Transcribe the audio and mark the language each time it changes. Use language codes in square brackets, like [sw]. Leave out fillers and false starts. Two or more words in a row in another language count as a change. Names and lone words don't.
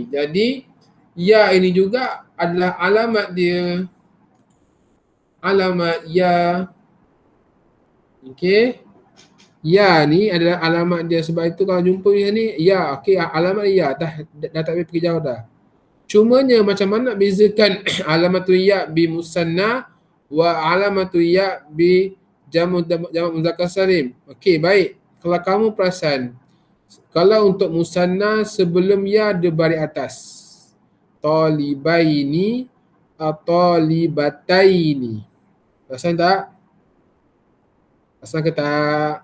[ms] Jadi ya ini juga adalah alamat dia. Alamat ya. Okey. Ya ni adalah alamat dia. Sebab itu kalau jumpa ni ya, okey, alamat ya dah tak payah pergi jauh dah. Cumanya macam mana nak bezakan [ar] علامة الياء بالمثنى وعلامة الياء بجمع المذكر السالم. [ms] Okey, baik. Kalau kamu perasan, kalau untuk musanna sebelum ya dia baris atas. Talibaini atau talibataini. Perasan tak? Perasan ke tak?